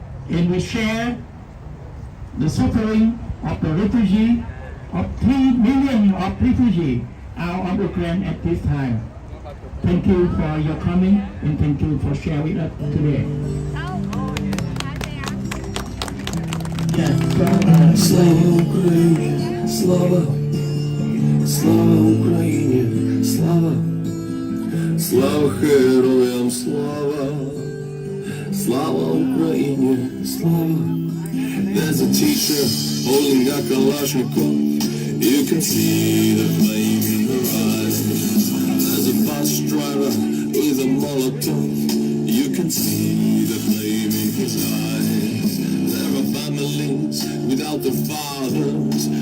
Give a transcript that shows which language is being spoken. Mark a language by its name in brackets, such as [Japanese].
[English] And we share the suffering of the refugee, of 3 million of refugees out of Ukraine at this time. Thank you for your coming and thank you for sharing with us today. Yes, [Ukrainian] Слава Україні, слава, слава Україні, слава, слава героям, слава, слава Україні, слава. [English] There's a teacher holding a Kalashnikov. You can see the flame in her eyes. There's a bus driver with a Molotov. You can see the flame in his eyes. There are families without the fathers.